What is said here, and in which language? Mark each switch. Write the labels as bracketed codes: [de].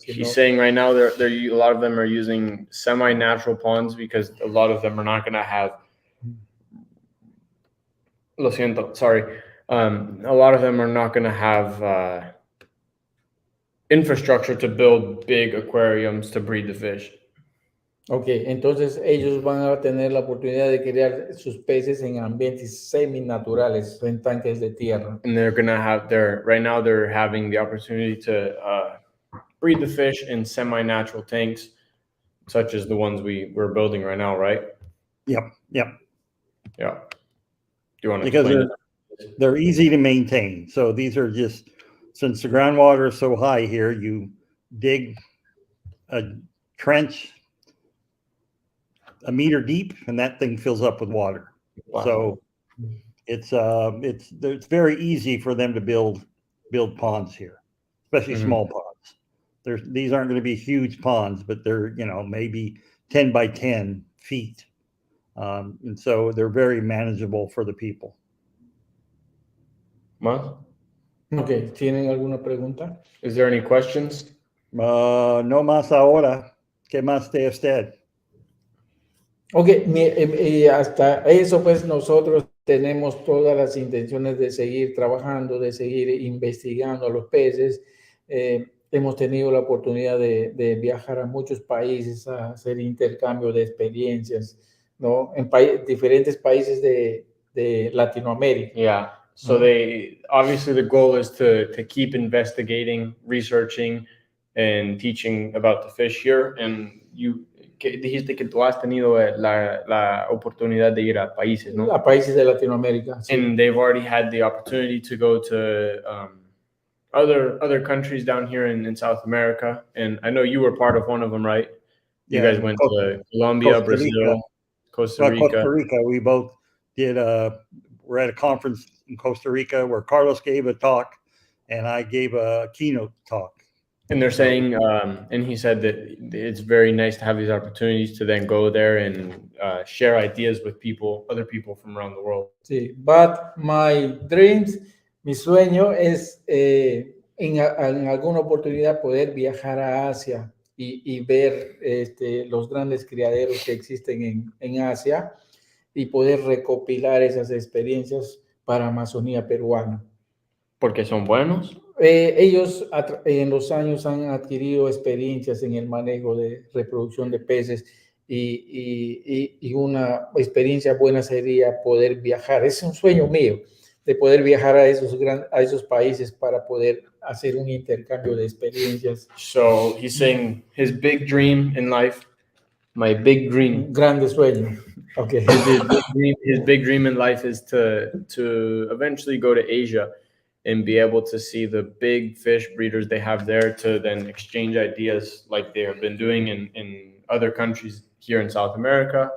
[en] He's saying right now a lot of them are using semi-natural ponds because a lot of them are not going to have. [es] Lo siento, [en] sorry. A lot of them are not going to have infrastructure to build big aquariums to breed the fish. [es] Okay, entonces ellos van a tener la oportunidad de criar sus peces en ambientes seminaturales, en tanques de tierra. [en] And they're going to have right now they're having the opportunity to breed the fish in semi-natural tanks, such as the ones we're building right now, right? Yep. Yeah. Do you want to Because they're easy to maintain. So these are just, since the groundwater is so high here, you dig a trench a meter deep, and that thing fills up with water. Wow. So it's very easy for them to build ponds here, especially small ponds. These aren't going to be huge ponds, but they're maybe 10 by 10 feet, and so they're very manageable for the people. [es] ¿Más? Okay, ¿tienen alguna pregunta? [en] Is there any questions? [es] No más ahora. ¿Qué más de usted? Ok, hasta eso pues nosotros tenemos todas las intenciones de seguir trabajando, de seguir investigando a los peces. Hemos tenido la oportunidad de viajar a muchos países a hacer intercambio de experiencias, ¿no? En diferentes países de Latinoamérica. [en] Yeah, so obviously the goal is to keep investigating, researching, and teaching about the fish here. [es] And dijiste que tú has tenido la oportunidad de ir a países, ¿no? A países de Latinoamérica. Sí. [en] And they've already had the opportunity to go to other countries down here in South America. And I know you were part of one of them, right? You guys went to Colombia, Brazil, Costa Rica. Costa Rica. We both did. We're at a conference in Costa Rica where Carlos gave a talk, and I gave a keynote talk. And they're saying, and he said that it's very nice to have these opportunities to then go there and share ideas with other people from around the world. [es] Sí, [en] but my dreams, [es] mi sueño es en alguna oportunidad poder viajar a Asia y ver los grandes criaderos que existen en Asia y poder recopilar esas experiencias para Amazonía peruana. ¿Porque son buenos? Ellos en los años han adquirido experiencias en el manejo de reproducción de peces y una experiencia buena sería poder viajar. Es un sueño mío de poder viajar a esos países para poder hacer un intercambio de experiencias. [en] So he's saying his big dream in life My big dream. [es] Grande sueño. Okay. [en] His big dream in life is to eventually go to Asia and be able to see the big fish breeders they have there, to then exchange ideas like they have been doing in other countries here in South America.